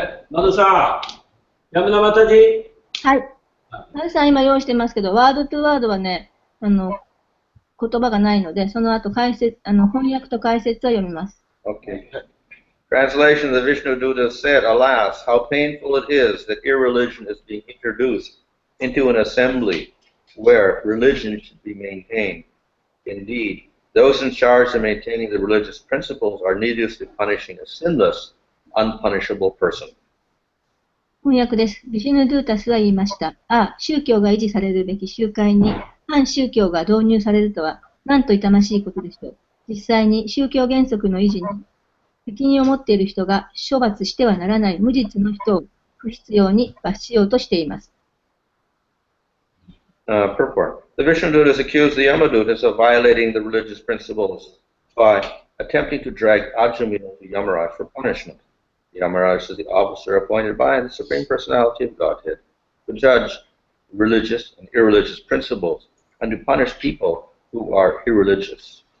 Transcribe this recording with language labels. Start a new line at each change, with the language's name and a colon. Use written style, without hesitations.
Japanese: マドさん、やむなまたじ。はい。マルさん今用意してますけど、ワードトゥワードはね、言葉がないので、その後翻訳と解説を読みます。
English: Okay. Translation of the Vishnu Dutta said, Alas, how painful it is that irreligion is being introduced into an assembly where religion should be maintained. Indeed, those in charge of maintaining the religious principles are needlessly punishing a sinless, unpunishable person.
Japanese: 翻訳です。ビシュヌ・ドゥータスは言いました。ああ、宗教が維持されるべき集会に反宗教が導入されるとは、なんと痛ましいことでしょう。実際に宗教原則の維持に責任を持っている人が処罰してはならない無実の人を不必要に罰しようとしています。
English: Purport. The Vishnu Duttas accused the Yamadutas of violating the religious principles by attempting to drag Ajamila to Yamaraj for punishment. Yamaraj is the officer appointed by the Supreme Personality of Godhead to judge religious and irreligious principles and to punish people who are irreligious.